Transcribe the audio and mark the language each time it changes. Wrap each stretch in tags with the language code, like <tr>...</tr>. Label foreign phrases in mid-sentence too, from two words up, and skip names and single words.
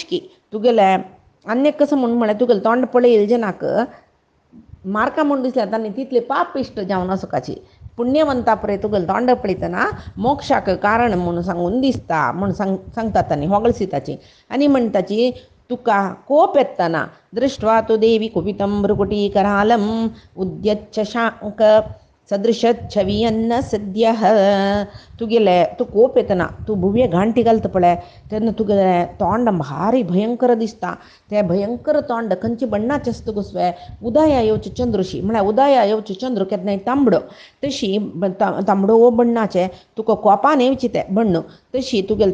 <kok>की तुगेले अन्य कसं म्हळ्यार तुगेलें तोंड पळयल जेनाक मारका म्हूण दिसल्यार तांणी तितले पापिश्ट जावन आसोकाची पुण्यवंता पळय तुगेलें तोंड पळयतना मोक्षाक कारण म्हूण सांगून दिसता म्हूण सांगतात तांणी होगळसिताची आनी म्हणटाची तुका कोप येतना</kok> <sa>दृष्ट्वा तु देवी कुपितं भ्रुकुटीकरालम् उद्यच्च शांक सदृशच्छवियन्न सद्यः.</sa> <kok>तुगेले तू कोप येतना तू भुवे घांटी घालत पळय तेन्ना तुगेले तोंड भारी भयंकर दिसता. ते भयंकर तोंड खंयची बण्णाचें आसता गो स्वे उदया येवचें चंद्रशी म्हळ्यार उदया येवचें चंद्र केन्नाय तांबडो तशी तांबडो वो बण्णाचें तुका कोपान येवची तें बण्ण तशी तुगेले</kok>